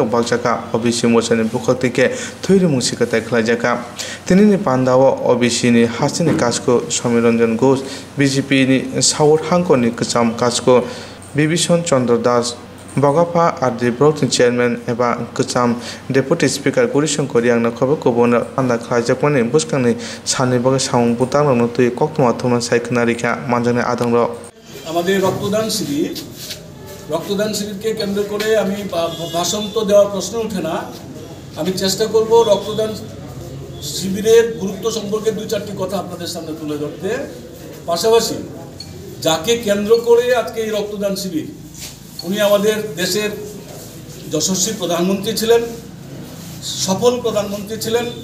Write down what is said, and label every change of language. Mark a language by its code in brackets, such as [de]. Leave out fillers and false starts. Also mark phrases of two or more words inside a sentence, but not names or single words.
[brx] बागजाका ओबिसि मोर्चानि बुखाक्तिके थैरिमुं सिखोथाय ख्लायजाका तिनिनि पान्दाव ओबिसिनि हासिनि काजको समीरंजन घोष बिजेपिनि साउथ हांखनि गोजाम काजको बिभीषण चंद्र दास बगाफा आरडि ब्लकनि चेयरमेन एबा गोजाम [en] deputy speaker [brx] गौरीशंकर यांनो खबर गुबुन पान्दा ख्लायजाकमानि बुसखांनि सानै बागै सामुं बुथांनो तुय कक्तमा थमा सायखनारिखा मानजानाय आदंर [bn] আমাদের রক্তদান শিবিরকে কেন্দ্র করে আমি ভাষণ তো দেওয়ার প্রশ্ন ওঠে না। আমি চেষ্টা করব রক্তদান শিবিরের গুরুত্ব সম্পর্কে দুই চারটি কথা আপনাদের সামনে তুলে ধরতে। পাশাপাশি যাকে কেন্দ্র করে আজকে এই রক্তদান শিবির, উনি আমাদের দেশের যশস্বী প্রধানমন্ত্রী ছিলেন, সফল প্রধানমন্ত্রী ছিলেন।